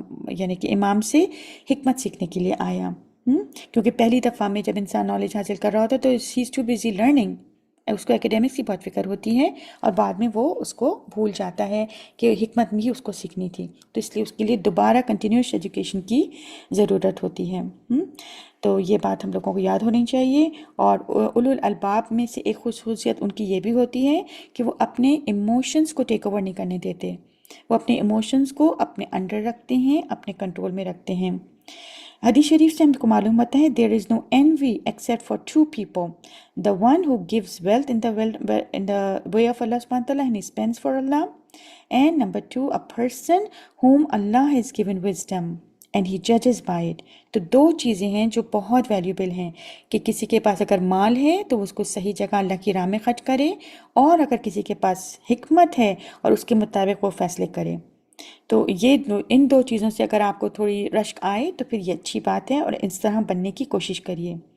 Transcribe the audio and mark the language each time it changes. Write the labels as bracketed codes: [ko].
[ur] یعنی کہ امام سے حکمت سیکھنے کے لیے آیا، کیونکہ پہلی دفعہ میں جب انسان نالج حاصل کر رہا ہوتا ہے تو [en] he is too busy learning, [ur] اس کو ایکیڈیمکس کی بہت فکر ہوتی ہے اور بعد میں وہ اس کو بھول جاتا ہے کہ حکمت بھی اس کو سیکھنی تھی، تو اس لیے اس کے لیے دوبارہ کنٹینیوس ایجوکیشن کی ضرورت ہوتی ہے۔ تو یہ بات ہم لوگوں کو یاد ہونی چاہیے۔ اور اولو الالباب میں سے ایک خصوصیت ان کی یہ بھی ہوتی ہے کہ وہ اپنے ایموشنز کو ٹیک اوور نہیں کرنے دیتے، وہ اپنے ایموشنز کو اپنے انڈر رکھتے ہیں، اپنے کنٹرول میں رکھتے ہیں۔ حدیث شریف سے ہم کو معلوم ہوتا ہے [en] there is no envy except for two people, the one who gives wealth in the way of Allah subhanahu wa ta'ala and he spends for Allah, and number two, a person whom Allah has given wisdom and he judges by it. [ur] تو دو چیزیں ہیں جو بہت valuable ہیں کہ کسی کے پاس اگر مال ہے تو اس کو صحیح جگہ اللہ کی راہ میں خرچ کرے، اور اگر کسی کے پاس حکمت ہے اور اس کے مطابق وہ فیصلے کرے. تو ان دو چیزوں سے اگر آپ کو تھوڑی رشک آئے تو پھر یہ اچھی بات ہے، اور اس طرح بننے کی کوشش کریے.